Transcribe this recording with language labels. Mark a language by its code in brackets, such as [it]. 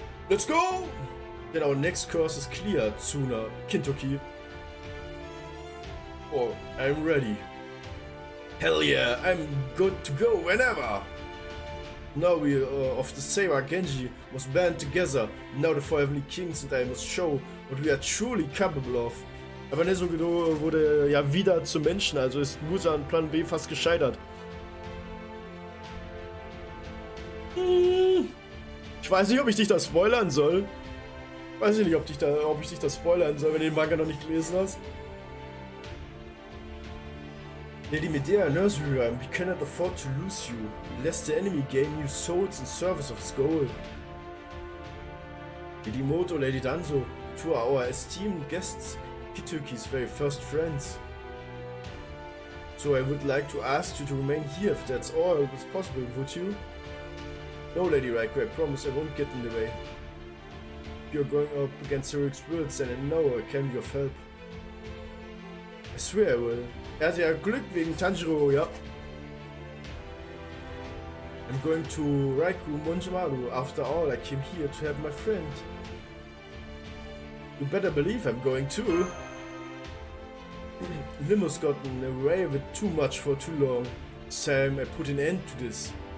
[en] Let's go! Then our next course is clear, Tsuna Kintoki. Oh, I'm ready. Hell yeah, I'm good to go whenever! Now we of the Seiwa Genji must band together. Now the four heavenly kings and I must show what we are truly capable of. [de] Aber Nezuko wurde ja wieder zum Menschen, also ist Musa an Plan B fast gescheitert. Ich weiß nicht, ob ich dich da spoilern soll. Weiß ich nicht, ob ich dich da spoilern soll, wenn du den Manga noch nicht gelesen hast. [en] Lady Medea knows you, and we cannot afford to lose you, lest the enemy gain new souls in service of his goal. Lady Moto, Lady Danzo, two are our esteemed guests, Kitoki's very first friends. So I would like to ask you to remain here if that's all is possible, would you? No, Lady Raikou, I promise I won't get in the way. You're going up against heroic spirits and I know I can be of help. I swear I will. [de] Er hatte ja Glück wegen Tanjiro, ja. [en] I'm going to Raikou Monjimaru. After all, I came here to help my friend. You better believe I'm going too. Limo's gotten away with too much for too long. It's time I put an end to this.